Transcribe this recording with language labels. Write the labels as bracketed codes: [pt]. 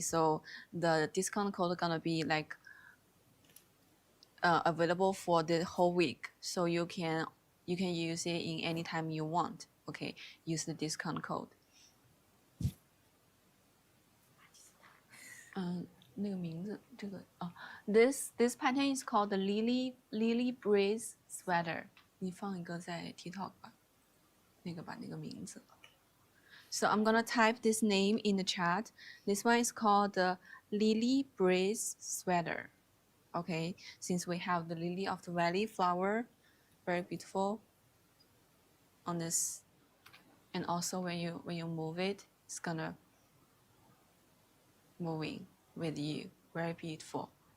[en] So the discount code gonna be like available for the whole week, so you can use it in any time you want. Okay, use the discount code. [zh] 那个名字这个 [en] this pattern is called the Lily Breeze sweater. [zh] 你放一个在 TikTok 吧，那个把那个名字。 [en] So I'm gonna type this name in the chat. This one is called the Lily Breeze sweater. Okay, since we have the lily of the valley flower, very beautiful on this, and also when you move it, it's gonna moving with you, very beautiful.